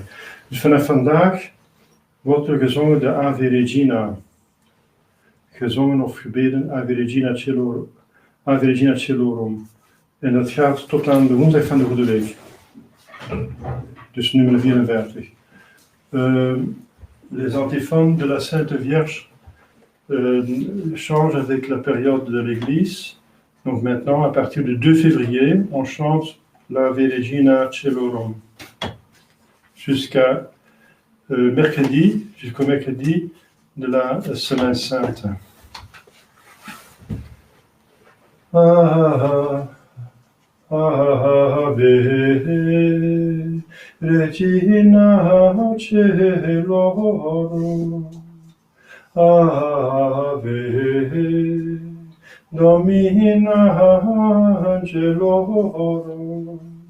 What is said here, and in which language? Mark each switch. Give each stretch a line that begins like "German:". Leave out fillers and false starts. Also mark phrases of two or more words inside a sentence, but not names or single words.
Dutch: Dus vanaf vandaag wordt er gezongen de Ave Regina. Gezongen of gebeden Ave Regina Caelorum. Ave Regina Caelorum. En dat gaat tot aan de woensdag van de Goede Week. Dus nummer 44.
French: Les antiphons de la Sainte Vierge changent avec la période de l'Église. Donc maintenant, à partir du 2 février, on chante l'Ave Regina Caelorum. Jusqu'au mercredi, de la Semaine Sainte.
Latin: Ave Regina Caelorum, Ave Domina Angelorum,